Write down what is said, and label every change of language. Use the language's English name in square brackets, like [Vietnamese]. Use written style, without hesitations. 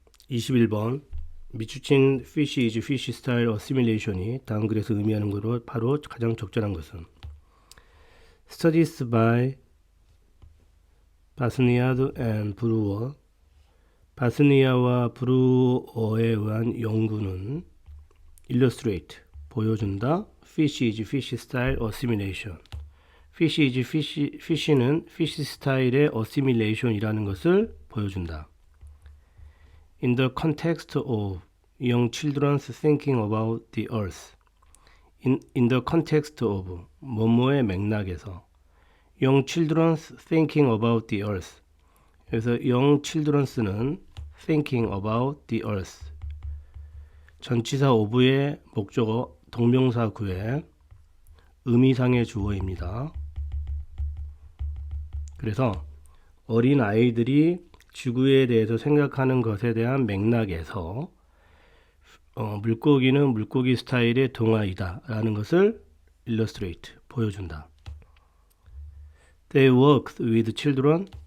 [Korean] 21번 미추친 [English] fish is fish style assimilation [Korean] 이 다음 글에서 의미하는 것으로 바로 가장 적절한 것은 Studies by 바스니아드 and 브루어 바스니아와 브루어에 의한 연구는 illustrate 보여준다 fish is fish style assimilation fish is fish는 fish style의 assimilation이라는 것을 보여준다. [English] In the context of young children's thinking about the earth. In the context of [Korean] 뭐뭐의 맥락에서 [English] young children's thinking about the earth. 그래서 young children's는 thinking about the earth. [Korean] 전치사 of의 목적어 동명사 구에 의미상의 주어입니다. 그래서 어린 아이들이 지구에 대해서 생각하는 것에 대한 맥락에서 물고기는 물고기 스타일의 동화이다 라는 것을 illustrate, 보여준다. [English] They worked with children.